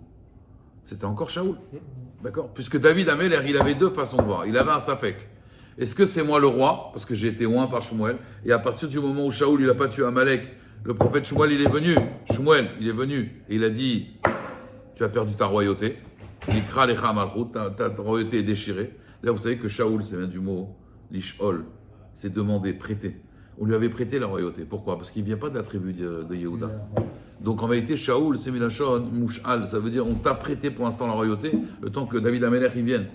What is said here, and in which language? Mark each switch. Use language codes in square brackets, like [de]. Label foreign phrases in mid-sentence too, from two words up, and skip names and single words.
[fr] C'était encore Shaoul. D'accord? Puisque David Améler, il avait deux façons de voir. Il avait un safek. Est-ce que c'est moi le roi? Parce que j'ai été oint par Shmuel. Et à partir du moment où Shaoul, il n'a pas tué Amalek, le prophète Shmuel, il est venu. Shmuel, il est venu. Et il a dit, tu as perdu ta royauté. [he] נקרע לך מלכות, [fr] ta royauté est déchirée. Là, vous savez que Shaoul, ça vient du mot lishol. C'est demander, prêter. On lui avait prêté la royauté. Pourquoi? Parce qu'il ne vient pas de la tribu de Yehuda. Ouais. Donc en vérité, Shaoul, c'est [he] מלשון מושאל, [fr] ça veut dire on t'a prêté pour l'instant la royauté, le temps que David Amelech il vienne.